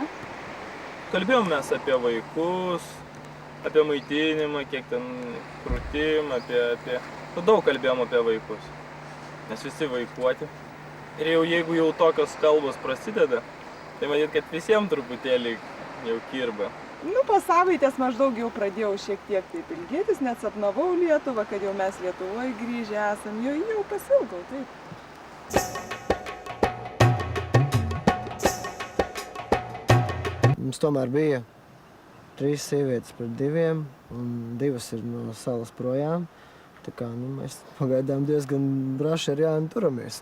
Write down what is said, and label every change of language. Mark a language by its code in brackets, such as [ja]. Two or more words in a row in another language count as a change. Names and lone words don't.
[lt] Kalbėjom mes apie vaikus, apie maitinimą, kiek ten krūtimą, daug kalbėjom apie vaikus, nes visi vaikuoti. Ir jeigu jau tokios kalbos prasideda, tai matyt, kad visiems truputėlį jau kirba. Po savaitės maždaug jau pradėjau šiek tiek taip ilgėtis, net sapnavau Lietuvą, kad jau mes Lietuvoje grįžę esam, jau pasilgau, taip. [lv] Mums tomēr bija 3 sievietes pret 2, un 2 ir no salas projām. Tā kā mēs pagaidām diezgan braši ar Jāni turamies.